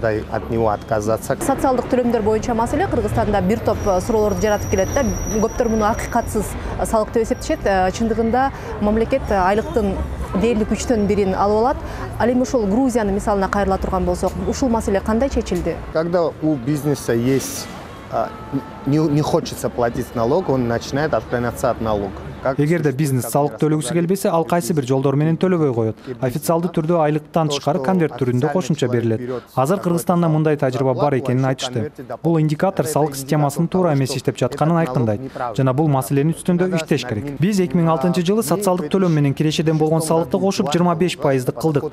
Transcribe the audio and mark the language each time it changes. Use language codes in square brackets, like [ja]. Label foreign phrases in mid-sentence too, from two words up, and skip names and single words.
[ky] Социалдык төлөмдөр боюнча маселе Кыргызстанда бир топ суроолорду жаратып келет да. Көптөр муну акыйкатсыз салык деп эсептешет. Чындыгында мамлекет айлыктын дээрлик 3төн 1-ин алып алат. Ал эми ошол Грузиянын мисалына кайрыла турган болсок, ушул маселе кандай чечилди? [ru] Когда у бизнеса есть не хочется платить налог, он начинает отклоняться от налога. [ky] Эгерде бизнес салык төлөгүсү келбесе, ал кайсы бир жолдор менен төлөбөй коет. Официалдуу түрдө айлыктан тышкары конверт түрүндө кошумча берилет. Азыр Кыргызстанда мындай тажрыйба бар экенин айтышты. Бул индикатор салык системасынын туура эмес иштеп жатканын айкындайт. Жана бул маселенин үстүндө иштеш керек. Биз 2006-жылы социалдык төлөм менен кирешеден болгон салыкты кошуп 25% кылдык.